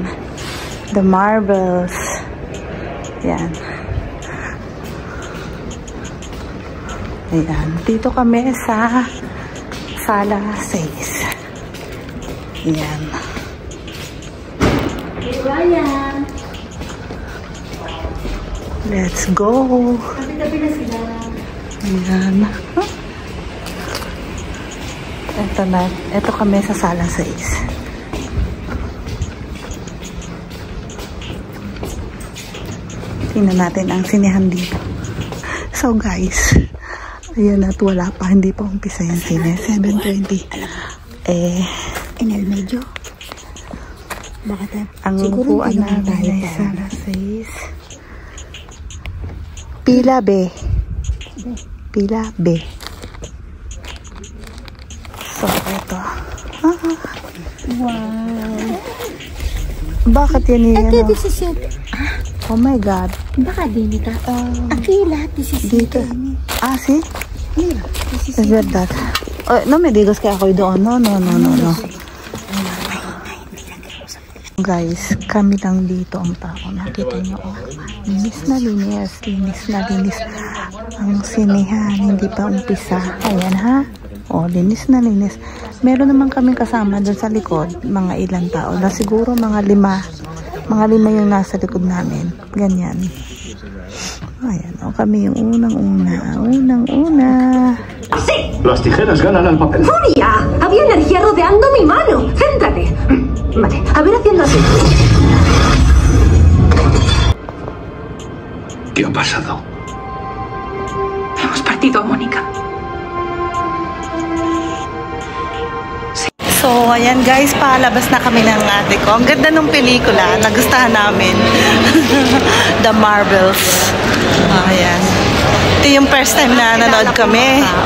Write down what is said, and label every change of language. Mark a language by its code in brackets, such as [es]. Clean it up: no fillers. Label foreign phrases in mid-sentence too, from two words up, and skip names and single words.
[tl] The Marvels. Ayan. Ayan, dito kami sa Sala 6. Ayan. Ryan. [en] Let's go. [tl] Tabi-tabi na sila. Ayan. Ito kami sa Sala 6. Tingnan natin ang sinehan dito. [en] So guys, [tl] ayan at wala pa, hindi pa umpisa yung sine. 7:20. [es] En el medio. [tl] Ang upuan namin ay Sala 6. Pila B. Pila B. So, ito. Wow. Bakit yan yun? Ito, 17. [en] Oh my God. [tl] Baka din ito. Aquí lahat 17. Dito. See? Mira, [en] Is that? [tl] Oh, [es] no me digas [tl] kaya ako doon. No. Guys, kami lang dito ang tao. Nakita nyo, linis na linis. Ang sinehan, hindi pa umpisa. Ayan ha. Linis na linis. Meron naman kaming kasama doon sa likod. Mga ilang tao. Na siguro mga 5. Mga 5 yung nasa likod namin. Ganyan. Ayan, kami yung unang-una. [es] ¡Sí! Las tijeras ganan al papel. ¡Furia! Había energía rodeando mi mano. Céntrate. Vale, a ver haciendo así. ¿Qué ha pasado? Hemos partido a Mónica. [tl] So, ayan guys, palabas na kami ng ate ko. Ang ganda ng pelikula. Nagustuhan namin. The Marvels. Ayan. Ito yung [en] first time [tl] na nanood kami.